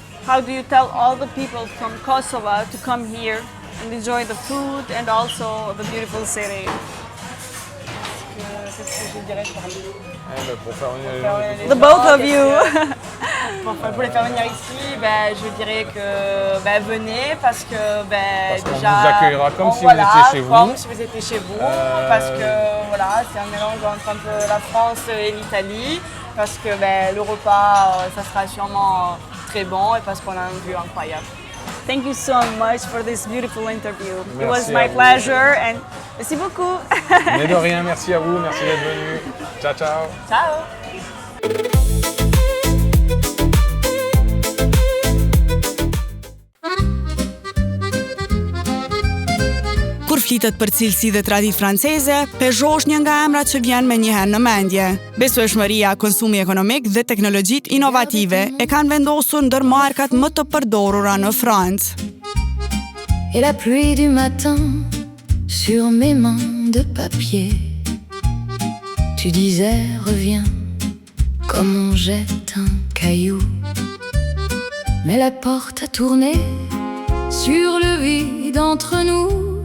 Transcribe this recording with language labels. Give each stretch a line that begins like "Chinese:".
English: how do you tell all the people from Kosovo to come here and enjoy the food and also the beautiful city?
French: Qu'est-ce que je dirais pour lui? Pour faire venir les gens.
English: The both of you.
French: Pour les faire venir ici, je dirais que venez parce que Parce qu'on déjà vous accueillera comme si vous étiez chez vous. Comme si vous étiez chez vous, parce que voilà, c'est un mélange entre un peu la France et l'Italie, parce que le repas ça sera sûrement très bon et parce qu'on a une vue incroyable.
English: Thank you so much for this beautiful interview. It was
French: Merci
English: my
French: à vous.
English: pleasure and
French: merci beaucoup. Mais de rien, merci à vous, merci d'être venus. Ciao, ciao. Ciao!
Albanian: Kur flitet për cilësi dhe traditë franceze, Peugeot është një nga emrat që vjen me njëherë në mendje. Besueshmëria, konsumi ekonomik dhe teknologjitë inovative e kanë vendosur ndër markat më të përdorura në Francë.
French: Et la pluie du matin sur mes mains de papier. Tu disais reviens comme on jette un caillou. Mais la porte a tourné sur le vide entre nous.